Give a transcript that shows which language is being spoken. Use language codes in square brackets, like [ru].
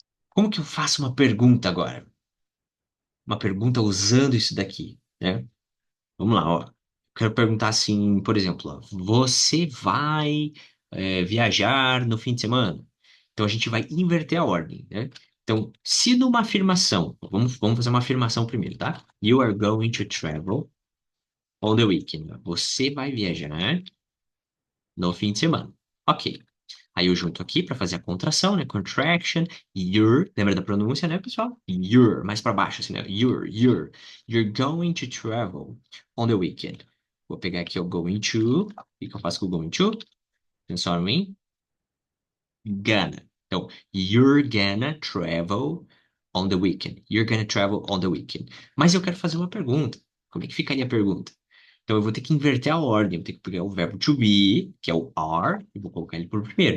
[pt] Como que eu faço uma pergunta agora? Uma pergunta usando isso daqui, né? Vamos lá, ó. Quero perguntar assim, por exemplo, ó, você vai viajar no fim de semana? Então a gente vai inverter a ordem, né? Então, se numa afirmação, vamos fazer uma afirmação primeiro, tá? [en] You are going to travel on the weekend. [pt] Você vai viajar no fim de semana. Ok. Aí eu junto aqui para fazer a contração, né? Contraction, lembra da pronúncia, né, pessoal? Mais para baixo, assim, né? [en] You're going to travel on the weekend. [pt] Vou pegar aqui o going to, o que que eu faço com o going to? Transformo em gonna. [en] Então, you're gonna travel on the weekend. You're gonna travel on the weekend. [pt] Mas eu quero fazer uma pergunta. Como é que ficaria a pergunta? Então, eu vou ter que inverter a ordem. Eu vou ter que pegar o verbo to be, que é o are, e vou colocar ele por primeiro.